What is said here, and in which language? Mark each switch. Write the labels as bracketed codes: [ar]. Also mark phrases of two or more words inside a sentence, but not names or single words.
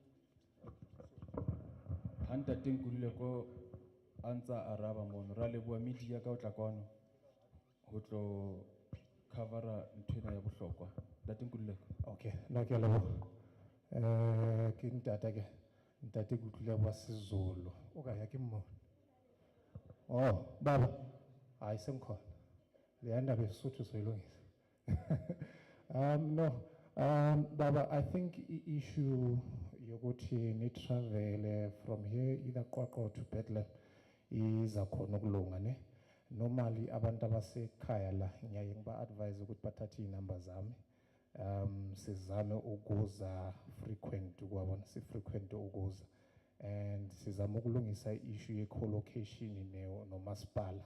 [st] Ha ntate Nkululeko a ntsa araba mono, ra leboha media ka ho tla kwano ho tlo covera nthwena ya bohlokwa. Ntate Nkululeko. Okay, no ke a leboha. Ke ntate Nkululeko wa Sizulu. O ka ya ke mmona. [zu] Oh, baba. Hayi sengikhona. Le ndaba yesotho soyilungisa. No, baba, [en] I think issue [zu] yokuthi ni [en] travel from here either Qwaqwa to Bethlehem is [zu] akhona ukulunga ne. Normally abantu abasekhaya la ngiyaye ngiba advise ukuthi bathathe inamba zami. Sizame ukuza frequent kwabona, si frequent ukuza. And sizama ukulungisa issue ye co-location no masipala.